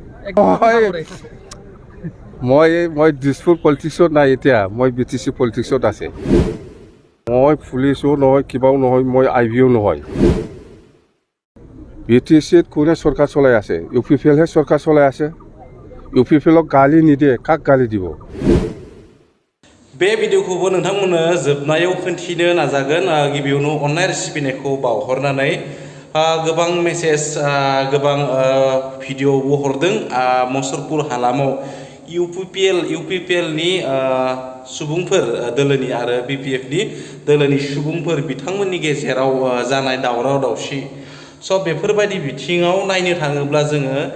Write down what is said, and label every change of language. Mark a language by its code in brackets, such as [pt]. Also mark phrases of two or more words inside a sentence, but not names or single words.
[as] মই দিছপুৰ পলিটিক্সত নাই এতিয়া মই BTC পলিটিক্সত আছে মই পুলিচো নহয় কিবাও নহয় মই IBও নহয় BTCত কোনে চৰকাৰ চলাই আছে UPPLহে চৰকাৰ চলাই আছে UPPLক গালি নিদিয়ে কাক গালি দিব [brx] बे भिडिअखौबो नोंथांमोननो जोबनायाव खोन्थिनो नाजागोन गिबियावनो अननाय रेसिपिनायखौ बावहरनानै गोबां मेसेज गोबां भिडिअबो हरदों मुसलपुर हालामाव UPPL नि सुबुंफोर दोलोनि आरो BPF नि दोलोनि सुबुंफोर बिथांमोननि गेजेराव जानाय दावराव दावसि स' बेफोरबायदि बिथिङाव नायनो थाङोब्ला जोङो